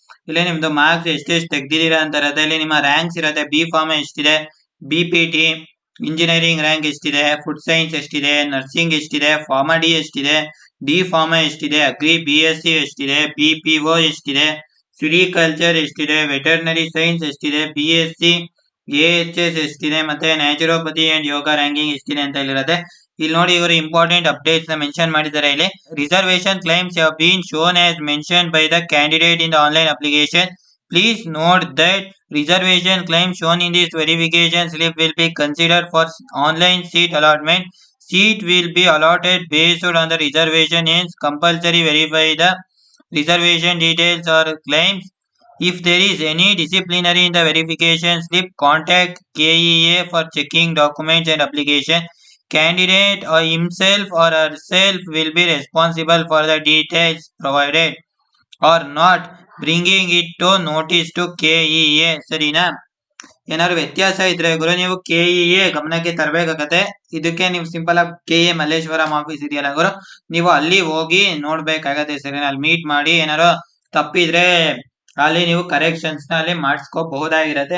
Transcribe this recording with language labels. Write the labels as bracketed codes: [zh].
[kn] ಇಲ್ಲಿ ನಿಮ್ದು ಮಾರ್ಕ್ಸ್ ಎಷ್ಟೆಷ್ಟು ತೆಗ್ದಿದ್ದೀರಾ ಅಂತ ಇರುತ್ತೆ. ಇಲ್ಲಿ ನಿಮ್ಮ ರ್ಯಾಂಕ್ಸ್ ಇರುತ್ತೆ, ಬಿ ಫಾರ್ಮ್ ಎಷ್ಟಿದೆ, BPT ಇಂಜಿನಿಯರಿಂಗ್ ರ್ಯಾಂಕ್ ಎಷ್ಟಿದೆ, ಫುಡ್ ಸೈನ್ಸ್ ಎಷ್ಟಿದೆ, ನರ್ಸಿಂಗ್ ಎಷ್ಟಿದೆ, ಫಾರ್ಮಾ ಡಿ ಎಷ್ಟಿದೆ, ಡಿ ಫಾರ್ಮಾ ಎಷ್ಟಿದೆ, ಅಗ್ರಿ BSc ಎಷ್ಟಿದೆ, BPO ಎಷ್ಟಿದೆ, ಸಿರಿಕಲ್ಚರ್ ಎಷ್ಟಿದೆ, ವೆಟರ್ನರಿ ಸೈನ್ಸ್ ಎಷ್ಟಿದೆ, BSc AHS ಎಷ್ಟಿದೆ, ಮತ್ತೆ ನ್ಯಾಚುರೋಪತಿ ಅಂಡ್ ಯೋಗ ರ್ಯಾಂಕಿಂಗ್ ಎಷ್ಟಿದೆ ಅಂತ ಇಲ್ಲಿರುತ್ತೆ. ಇಲ್ಲಿ ನೋಡಿ, ಇವರು ಇಂಪಾರ್ಟೆಂಟ್ ಅಪ್ಡೇಟ್ಸ್ ನ ಮೆನ್ಷನ್ ಮಾಡಿದ್ದಾರೆ. ಇಲ್ಲಿ [en] Reservation claims have been shown as mention by the candidate in the online application. Please note that reservation claim shown in this verification slip will be considered for online seat allotment. Seat will be allotted based on the reservation, hence compulsory verify the reservation details or claims. If there is any disciplinary in the verification slip, contact KEA for checking documents and application. Candidate or himself or herself will be responsible for the details provided or not bringing it to notice to KEA. [kn] ಸರಿನಾ? ಏನಾದ್ರು ವ್ಯತ್ಯಾಸ ಇದ್ರೆ ಗುರು ನೀವು KEA ಗಮನಕ್ಕೆ ತರಬೇಕಾಗತ್ತೆ. ಇದಕ್ಕೆ ನೀವು simple ಆಗಿ KE Malleshwaram office ಇದೆಯಲ್ಲ ಗುರು, ನೀವು ಅಲ್ಲಿ ಹೋಗಿ ನೋಡ್ಬೇಕಾಗತ್ತೆ. ಸರಿನಾ? ಅಲ್ಲಿ ಮೀಟ್ ಮಾಡಿ ಏನಾರು ತಪ್ಪಿದ್ರೆ ಅಲ್ಲಿ ನೀವು ಕರೆಕ್ಷನ್ಸ್ ನ ಅಲ್ಲಿ ಮಾಡಿಸ್ಕೋಬಹುದಾಗಿರತ್ತೆ.